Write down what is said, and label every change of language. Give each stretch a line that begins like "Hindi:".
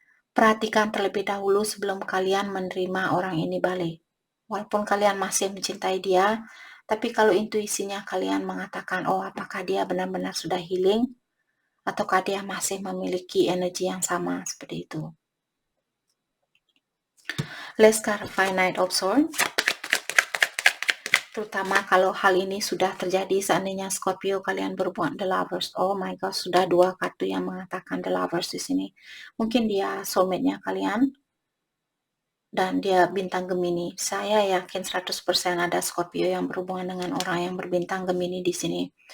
Indonesian: Perhatikan terlebih dahulu sebelum kalian menerima orang ini balik. Walaupun kalian masih mencintai dia, tapi kalau intuisinya kalian mengatakan, oh apakah dia benar-benar sudah healing, ataukah dia masih memiliki energi yang sama, seperti itu.
English: Let's clarify Knight of Swords.
Indonesian: Terutama kalau hal ini sudah terjadi, seandainya Scorpio kalian berbuat The Lovers.
English: Oh my God,
Indonesian: sudah 2 kartu yang mengatakan The Lovers di sini. Mungkin dia soulmate-nya kalian dan dia bintang Gemini. Saya yakin 100% ada Scorpio yang berhubungan dengan orang yang berbintang Gemini di sini.